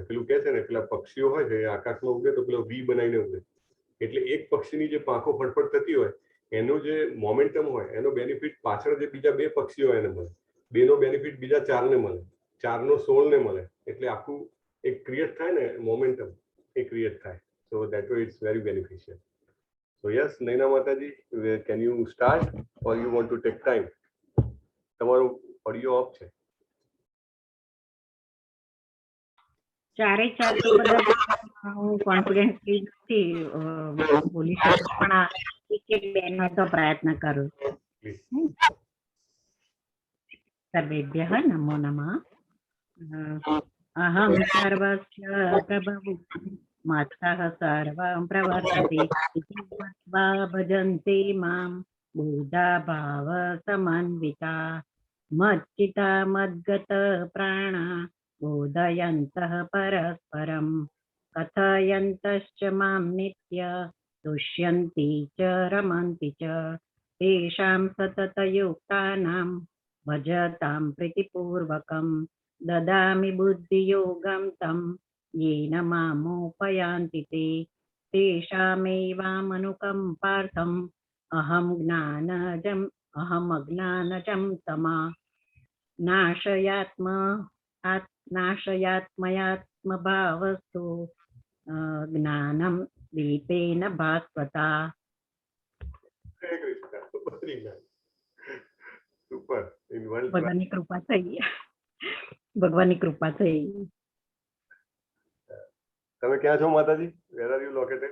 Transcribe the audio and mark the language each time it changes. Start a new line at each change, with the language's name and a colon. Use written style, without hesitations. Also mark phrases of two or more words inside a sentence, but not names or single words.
Gujarati: પેલું કહે છે ને, પેલા પક્ષીઓ હોય છે આકાશમાં ઉડે તો પેલો વી બનાવીને ઉડે, એટલે એક પક્ષીની જે પાંખો ફટફટ થતી હોય એનું જે મોમેન્ટમ હોય એનો બેનિફિટ પાછળ જે બીજા 2 પક્ષીઓ હોય એને મળે, 2નો બેનિફિટ બીજા 4ને મળે, 4નો 16ને મળે, એટલે આખું એક ક્રિએટ થાય ને મોમેન્ટમ, એ ક્રિએટ થાય.
English: So that way it's very beneficial. So yes, Naina Mataji, can you start or you want to take time?
Gujarati: તમારો ઓડિયો ઓફ છે. ચારે ચાર તો બધા હું કોન્ફિડન્ટલી નથી બોલી શકું, પણ આ એક એક બેનો તો પ્રયત્ન કરું.
Sanskrit: સર્વેભ્યઃ નમો નમઃ. અહં સર્વસ્ય પ્રભવુ માતઃ સર્વં પ્રવર્તતે ઇતિ મત્વા ભજન્તે મામ બુધા ભાવ સમન્વિતા મચ્ચિતા મદ્ગત પ્રાણા બોધયन्तઃ પરસ્પરં કથયन्तશ્ચ મામ નિત્ય तुष्यन्ति च रमन्ति च तेषां सततयुक्तानां भजतां प्रीतिपूर्वकं ददामि बुद्धियोगं तं येन मामुपयान्ति ते तेषामेवामनुकम्पार्थम् अहमज्ञानजं तमा नाशयात्मयात्मभावस्तु જ્ઞાનમ દીપેન ભાસ્વતા.
Gujarati: સુપર. ભગવાનની કૃપા થઈ. ભગવાનની કૃપા થઈ. તમે ક્યાં છો માતાજી?
English: Where are you located?